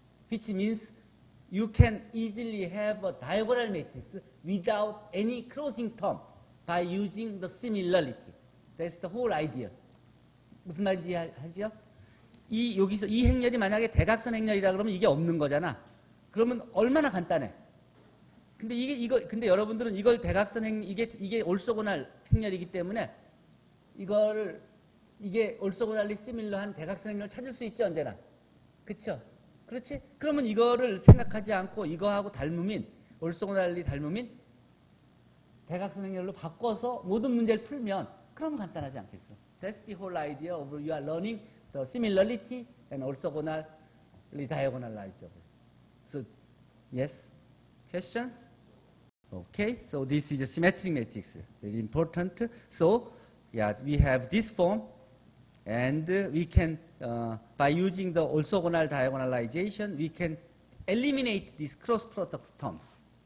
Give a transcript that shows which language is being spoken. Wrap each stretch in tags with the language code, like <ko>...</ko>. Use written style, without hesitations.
<en>Which means you can easily have a diagonal matrix without any crossing term by using the similarity. That's the whole idea.</en> <ko>무슨 말인지 하죠? 여기서 이 행렬이 만약에 대각선 행렬이라 그러면 이게 없는 거잖아. 그러면 얼마나 간단해. 근데 여러분들은 이걸 대각선 이게 올소고날 행렬이기 때문에 이게 올소고날리 시밀러한 대각선 행렬을 찾을 수 있죠, 언제나. 그쵸? 그렇지? 그러면 이거를 생각하지 않고 이거하고 닮으면, 올소고날리 닮으면 대각선 행렬로 바꿔서 모든 문제를 풀면 그럼 간단하지 않겠어?</ko> <en>That's the whole idea of you are learning the similarity and orthogonal diagonalizable. So, yes? Questions? Okay, so this is a symmetric matrix, very important. So, yeah, we have this form, and we can, by using the orthogonal diagonalization, we can eliminate these cross product terms.</en>